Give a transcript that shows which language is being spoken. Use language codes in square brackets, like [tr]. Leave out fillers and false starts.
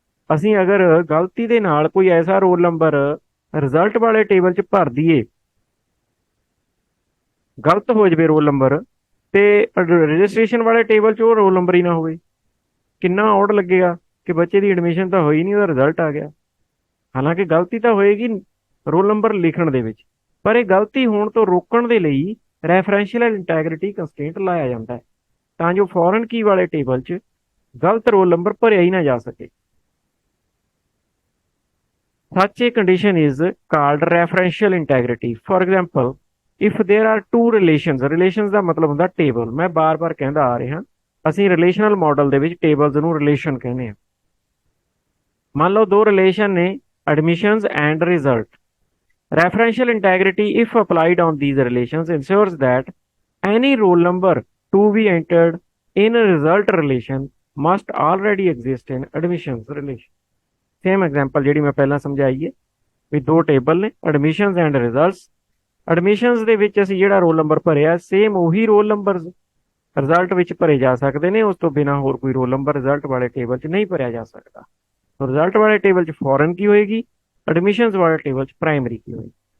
[pa] ਅਸੀਂ ਅਗਰ ਗਲਤੀ ਦੇ ਨਾਲ ਕੋਈ ਐਸਾ ਰੋਲ ਨੰਬਰ ਰਿਜ਼ਲਟ ਵਾਲੇ ਟੇਬਲ 'ਚ ਭਰ ਦਈਏ, ਗਲਤ ਹੋ ਜਾਵੇ ਰੋਲ ਨੰਬਰ, ਤੇ ਰਜਿਸਟ੍ਰੇਸ਼ਨ ਵਾਲੇ ਟੇਬਲ 'ਚ ਉਹ ਰੋਲ ਨੰਬਰ ਹੀ ਨਾ ਹੋਵੇ, ਕਿੰਨਾ ਔਡ ਲੱਗੇਗਾ ਕਿ ਬੱਚੇ ਦੀ ਐਡਮਿਸ਼ਨ ਤਾਂ ਹੋਈ ਨਹੀਂ, ਉਹਦਾ ਰਿਜ਼ਲਟ ਆ ਗਿਆ। ਹਾਲਾਂਕਿ ਗਲਤੀ ਤਾਂ ਹੋਏਗੀ ਰੋਲ ਨੰਬਰ ਲਿਖਣ ਦੇ ਵਿੱਚ, ਪਰ ਇਹ ਗਲਤੀ ਹੋਣ ਤੋਂ ਰੋਕਣ ਦੇ ਲਈ ਰੈਫਰੈਂਸ਼ੀਅਲ ਇੰਟੈਗ੍ਰਿਟੀ ਕੰਸਟ੍ਰੇਂਟ ਲਾਇਆ ਜਾਂਦਾ ਹੈ, ਤਾਂ ਜੋ ਫੋਰਨ ਕੀ ਵਾਲੇ ਟੇਬਲ 'ਚ ਗਲਤ ਰੋਲ ਨੰਬਰ ਭਰਿਆ ਹੀ ਨਾ ਜਾ ਸਕੇ। [en] Such a condition is called referential integrity. For example, if there are two relations [pa] ਦਾ ਮਤਲਬ ਹੁੰਦਾ ਟੇਬਲ। ਮੈਂ ਬਾਰ-ਬਾਰ ਕਹਿੰਦਾ ਆ ਰਿਹਾ, ਅਸੀਂ ਰਿਲੇਸ਼ਨਲ ਮਾਡਲ ਦੇ ਵਿੱਚ ਟੇਬਲਸ ਨੂੰ ਰਿਲੇਸ਼ਨ ਕਹਿੰਦੇ ਹਾਂ। ਮੰਨ ਲਓ ਦੋ ਰਿਲੇਸ਼ਨ ਨੇ, [en] admissions and result. Referential integrity, if applied on these relations, ensures that any roll number to be entered in a result relation must already exist in admissions relation. [pa] Same example ਜਿਹੜੀ ਮੈਂ ਪਹਿਲਾਂ ਸਮਝਾਈ ਹੈ ਵੀ ਦੋ table ਨੇ, admissions and results. Admissions ਦੇ ਵਿੱਚ ਅਸੀਂ ਜਿਹੜਾ ਰੋਲ ਨੰਬਰ ਭਰਿਆ, ਸੇਮ ਉਹੀ ਰੋਲ ਨੰਬਰ ਰਿਜ਼ਲਟ ਵਿੱਚ ਭਰੇ ਜਾ ਸਕਦੇ ਨੇ, ਉਸ ਤੋਂ ਬਿਨਾਂ ਹੋਰ ਕੋਈ ਰੋਲ ਨੰਬਰ ਰਿਜ਼ਲਟ ਵਾਲੇ ਟੇਬਲ 'ਚ ਨਹੀਂ ਭਰਿਆ ਜਾ ਸਕਦਾ। ਰਿਜ਼ਲਟ ਵਾਲੇ ਟੇਬਲ 'ਚ ਫੋਰਨ ਕੀ ਹੋਏਗੀ, ਐਡਮਿਸ਼ਨਸ ਵਾਲੇ ਟੇਬਲ 'ਚ ਪ੍ਰਾਇਮਰੀ ਕੀ ਹੋਏਗੀ।